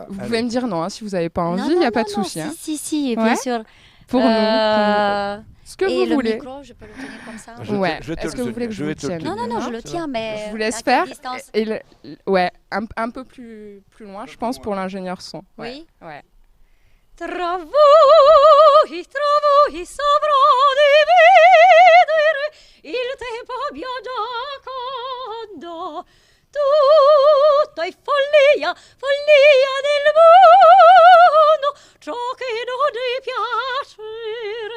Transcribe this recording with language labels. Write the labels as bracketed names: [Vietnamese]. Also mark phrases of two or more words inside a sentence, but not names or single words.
[French] Vous pouvez me dire non, si vous n'avez pas envie, il n'y a pas de souci. Si, bien sûr. Pour nous. Ce que vous voulez. Et le micro, je peux le tenir comme ça? Est-ce que vous voulez que je le tienne? Non, je le tiens, mais... Je vous laisse faire. Un peu plus loin, je pense, pour l'ingénieur son. Oui. Ouais. [Italian] Tra voi saprò dividere il tempo viaggiacondo. Tutto è follia del mondo, ciò che non è piacere.